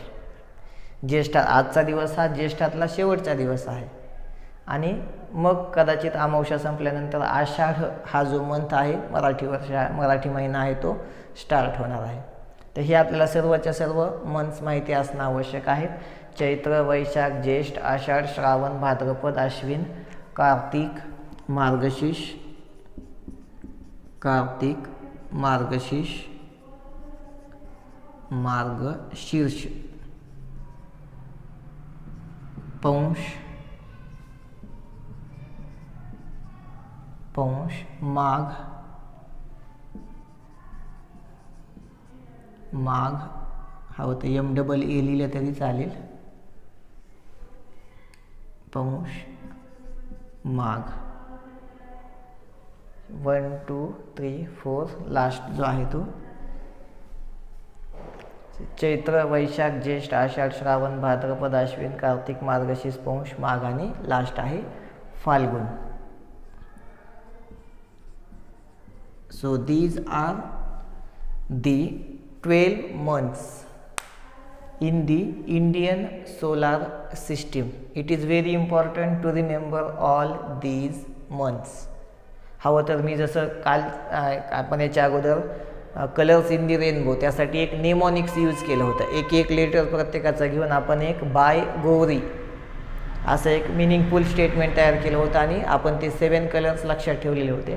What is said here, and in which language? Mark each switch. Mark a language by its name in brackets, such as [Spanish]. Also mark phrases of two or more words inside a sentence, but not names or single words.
[Marathi] ज्येष्ठ आजचा दिवस हा ज्येष्ठातला शेवटचा दिवस आहे आणि मग कदाचित अमावस्या संपल्यानंतर आषाढ हा जो मंथ आहे मराठी महिना आहे तो स्टार्ट होणार आहे. तर हे आपल्याला सर्वच्या सर्व मंथ्स माहिती असणं आवश्यक आहे. चैत्र, वैशाख, ज्येष्ठ, आषाढ, श्रावण, भाद्रपद, आश्विन, कार्तिक, मार्गशीर्ष, पौष, माघ हा होतं MEE लिहिलं तरी चालेल. पौष, माघ, 1, 2, 3, 4 लास्ट जो आहे तो चैत्र, वैशाख, ज्येष्ठ, आषाढ, श्रावण, भाद्रपद, आश्विन, कार्तिक, मार्गशीर्ष, पौष, माघ आणि लास्ट आहे फाल्गुन. [English] So these are the 12 months in the Indian solar system. It is very important to remember all these months. [Marathi] हवं तर मी जसं काल आपण याच्या अगोदर [English] colours in the rainbow [Marathi] त्यासाठी एक [English] mnemonics use [Marathi] केलं होतं. एक एक लेटर प्रत्येकाचा घेऊन आपण एक बाय गौरी असं एक [English] meaningful statement [Marathi] तयार केलं होतं आणि आपण ते 7 कलर्स लक्षात ठेवलेले होते.